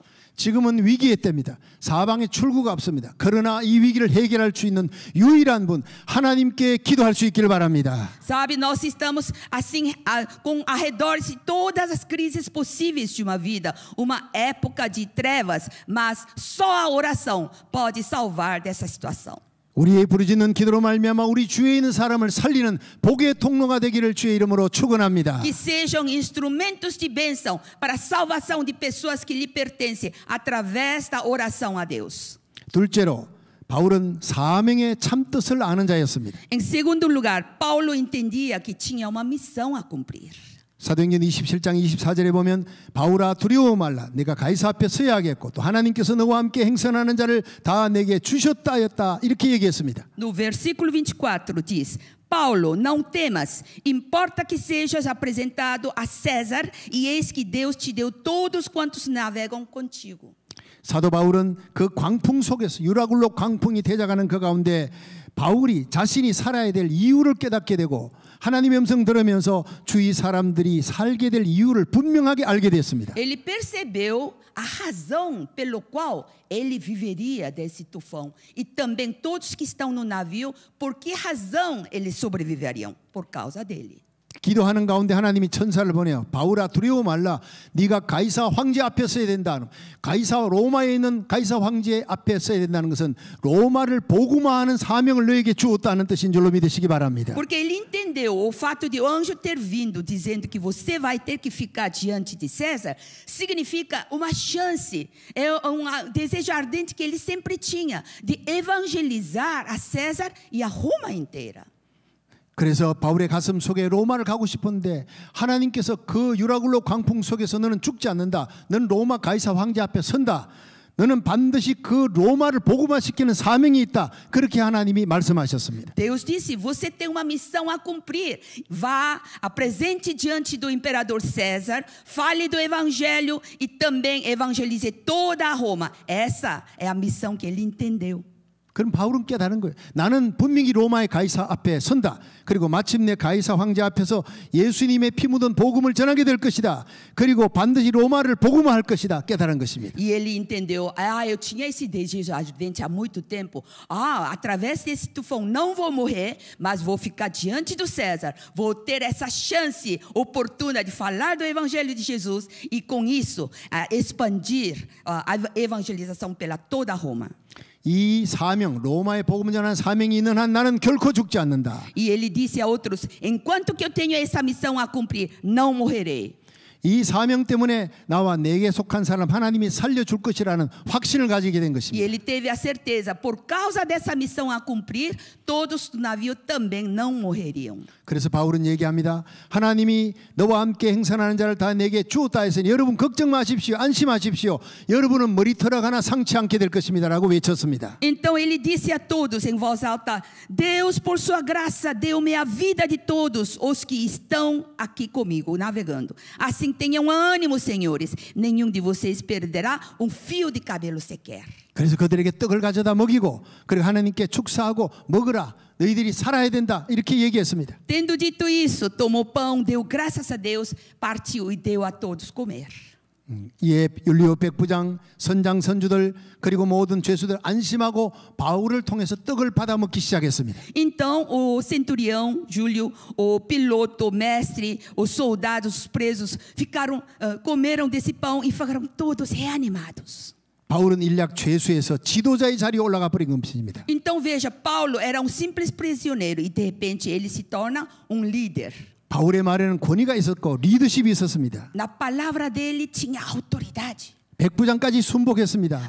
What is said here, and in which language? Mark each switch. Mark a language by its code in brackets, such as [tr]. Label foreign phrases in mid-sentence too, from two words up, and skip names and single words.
[ko] 지금은 위기의 때입니다. 사방에 출구가 없습니다. 그러나 이 위기를 해결할 수 있는 유일한 분 하나님께 기도할 수 있기를 바랍니다. [pt] Sabe, nós estamos assim com ao redor de todas as crises possíveis de uma vida, uma época de trevas, mas só a oração pode salvar dessa situação. [ko] 우리의 부르짖는 기도로 말미암아 우리 주위에 있는 사람을 살리는 복의 통로가 되기를 주의 이름으로 축원합니다. [pt] Que sejam instrumentos de bênção para a salvação de pessoas que lhe pertencem através da oração a Deus. [ko] 둘째로 바울은 사명의 참뜻을 아는 자였습니다. [pt] Em segundo lugar, Paulo entendia que tinha uma missão a cumprir. [ko] 사도행전 27장 24절에 보면 바울아 두려워 말라 내가 가이사 앞에 서야 하겠고 또 하나님께서 너와 함께 행선하는 자를 다 내게 주셨다 하였다 이렇게 얘기했습니다. [pt] No versículo 24 diz: Paulo, não temas, importa que sejas apresentado a César e eis que Deus te deu todos quantos navegam contigo. [ko] 사도 바울은 그 광풍 속에서 유라굴로 광풍이 대작하는 그 가운데 바울이 자신이 살아야 될 이유를 깨닫게 되고 하나님의 음성 들으면서 주위 사람들이 살게 될 이유를 분명하게 알게 됐습니다. [pt] Ele percebeu a razão pelo qual ele viveria desse tufão e também todos que estão no navio, por que razão eles sobreviveriam? Por causa dele. [ko] 기도하는 가운데 하나님이 천사를 보내요. 바울아 두려워 말라. 네가 가이사 황제 앞에 서야 된다. 로마에 있는 가이사 황제 앞에 서야 된다는 것은 로마를 복음화하는 사명을 너에게 주었다는 뜻인 줄로 믿으시기 바랍니다. [pt] Porque ele entendeu o fato de o anjo ter vindo dizendo que você vai ter que ficar diante de César significa uma chance, é um desejo ardente que ele sempre tinha de evangelizar a César e a Roma inteira. [ko] 그래서 바울의 가슴 속에 로마를 가고 싶은데 하나님께서 그 유라굴로 광풍 속에서 너는 죽지 않는다. 너는 로마 가이사 황제 앞에 선다. 너는 반드시 그 로마를 복음화시키는 사명이 있다. 그렇게 하나님이 말씀하셨습니다. [pt] Deus disse: você tem uma missão a cumprir. Vá, apresente diante do imperador César, fale do evangelho e também evangelize toda a Roma. Essa é a missão que ele entendeu. [ko] 그럼 바울은 깨달은 거예요. 나는 분명히 로마의 가이사 앞에 선다. 그리고 마침내 가이사 황제 앞에서 예수님의 피 묻은 복음을 전하게 될 것이다. 그리고 반드시 로마를 복음화할 것이다. 깨달은 것입니다. [pt] E ele entendeu, eu tinha esse desejo ardente há muito tempo. Através desse tufão não vou morrer, mas vou ficar diante do César. Vou ter essa chance oportuna de falar do evangelho de Jesus e com isso expandir a evangelização pela toda Roma. [ko] 이 사명, 로마의 복음 전하는 사명이 있는 한 나는 결코 죽지 않는다. [pt] E ele disse a outros, enquanto que eu tenho essa missão a cumprir, não morrerei. [ko] 이 사명 때문에 나와 내게 속한 사람 하나님이 살려줄 것이라는 확신을 가지게 된 [pt] E [ko] 것입니다. [pt] ele teve a certeza, por causa dessa missão a cumprir, todos do navio também não morreriam. [ko] 그래서 바울은 얘기합니다. 하나님이 너와 함께 행선하는 자를 다 내게 주었다 했으니 여러분 걱정 마십시오. 안심하십시오. 여러분은 머리털 하나 상치 않게 될 것입니다. 라고 외쳤습니다. [pt] Então ele disse a todos em voz alta, Deus por sua graça deu-me a vida de todos os que estão aqui comigo, navegando. Assim tenham ânimo, senhores. Nenhum de vocês perderá um fio de cabelo sequer. [ko] 그래서 그들에게 떡을 가져다 먹이고 그리고 하나님께 축사하고 먹으라. 너희들이 살아야 된다. 이렇게 얘기했습니다. [pt] Tendo dito isso, tomou pão, deu graças a Deus, partiu e deu a todos comer. [ko] 이에 율리오 백부장, 선장, 선주들 그리고 모든 죄수들 안심하고 바울을 통해서 떡을 받아 먹기 시작했습니다. [pt] Então o centurião, Júlio, o piloto, o mestre, os soldados, os presos comeram desse pão e ficaram todos reanimados. [ko] 바울은 일약 죄수에서 지도자의 자리에 올라가 버린 것입니다. [pt] Então veja, Paulo era simples prisioneiro e de repente ele se torna líder. [ko] 바울의 말에는 권위가 있었고 리더십이 있었습니다. [pt] Na palavra dele tinha autoridade. [ko] 백부장까지 순복했습니다.